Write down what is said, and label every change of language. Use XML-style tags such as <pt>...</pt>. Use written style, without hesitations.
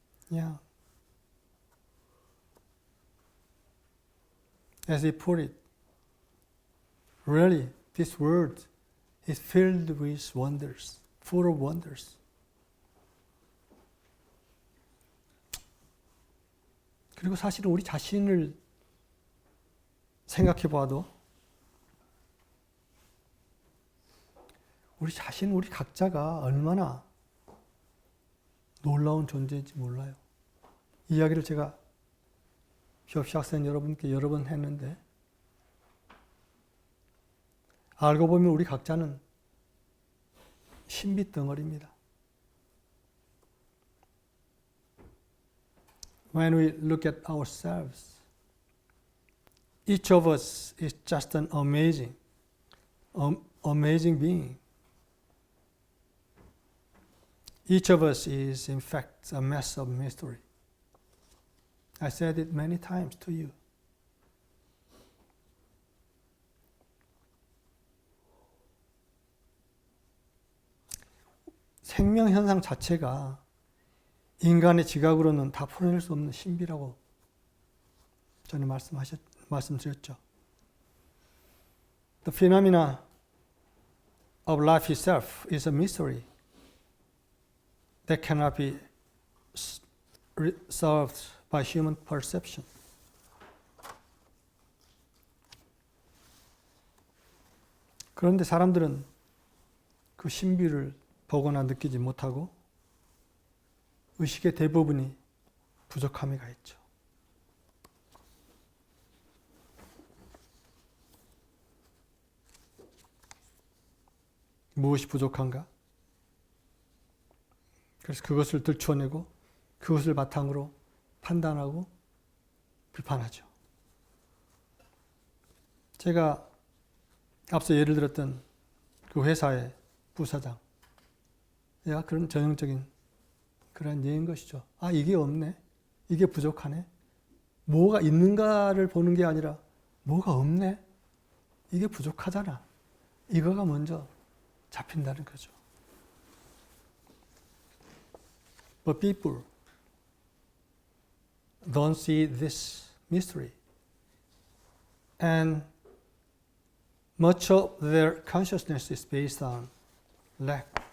<en>Yeah. As he put it, really, this world is filled with wonders, full of wonders.</en> <ko>그리고 사실은 우리 자신을 생각해 봐도 우리 자신, 우리 각자가 얼마나 놀라운 존재인지 몰라요. 이야기를 제가 협시학생 여러분께 여러 번 했는데 알고 보면 우리 각자는 신비 덩어리입니다.</ko> <en>When we look at ourselves, each of us is just an amazing being. Each of us is, in fact, a mess of mystery. I said it many times to you.</en> <ko>생명 현상 자체가 인간의 지각으로는 다 풀어낼 수 없는 신비라고 전에 말씀드렸죠.</ko> <en>The phenomena of life itself is a mystery that cannot be solved by human perception.</en> <ko>그런데 사람들은 그 신비를 보거나 느끼지 못하고 의식의 대부분이 부족함이 가 있죠. 무엇이 부족한가? 그래서 그것을 들춰내고 그것을 바탕으로 판단하고 비판하죠. 제가 앞서 예를 들었던 그 회사의 부사장, 그런 전형적인 그런 예인 것이죠. 아, 이게 없네. 이게 부족하네. 뭐가 있는가를 보는 게 아니라 뭐가 없네. 이게 부족하잖아. 이거가 먼저 잡힌다는 거죠.</ko> <en>But people don't see this mystery. And much of their consciousness is based on lack.</en>